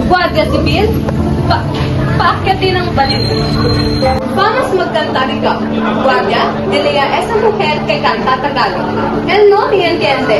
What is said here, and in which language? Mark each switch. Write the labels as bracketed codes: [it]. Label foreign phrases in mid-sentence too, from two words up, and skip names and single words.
[tl] Guardia Civil? Paakyatin ang baliw. Vamos magcantar ikaw. [es] Guardia, Elia, esa mujer que canta Tagalog. Él no me entiende.